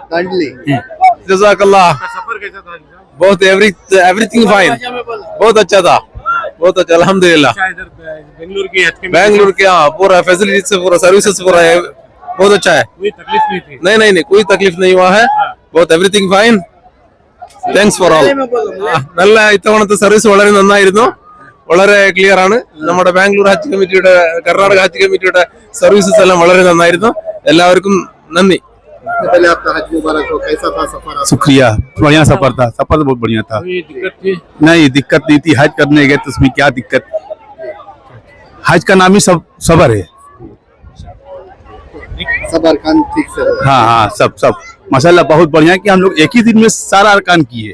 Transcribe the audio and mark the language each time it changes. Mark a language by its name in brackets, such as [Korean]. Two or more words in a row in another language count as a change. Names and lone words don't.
[Hindi] जज़ाकल्लाह। सफर कैसा था? बहुत [English] everything fine, [Hindi] बहुत अच्छा था, बहुत अच्छा अल्हम्दुलिल्लाह। बेंगलुरु के हाँ पूरा फैसिलिटी से पूरा सर्विसेज पूरा है, बहुत अच्छा है। कोई तकलीफ नहीं थी? नहीं कोई तकलीफ नहीं हुआ है, बहुत [English] everything fine, thanks for all. [Malayalam] നല്ല ഇത്തവണത്തെ സർവീസ് വളരെ നന്നായിരുന്നു, വളരെ ക്ലിയർ ആണ്. നമ്മുടെ ബാംഗ്ലൂർ ഹജ്ജ് കമ്മിറ്റിയുടെ, കർണാടക ഹജ്ജ് കമ്മിറ്റിയുടെ സർവീസസ് എല്ലാം വളരെ നന്നായിരുന്നു. എല്ലാവർക്കും നന്ദി. [Hindi] शुक्रिया, बढ़िया सफर था, सफर तो बहुत बढ़िया था। नहीं दिक्कत नहीं थी, हज करने गए तो उसमें क्या दिक्कत, हज का नाम ही सबर है। सबर खान ठीक से हाँ सब माशाल्लाह बहुत बढ़िया कि हम लोग एक ही दिन में सारा अरकान किए।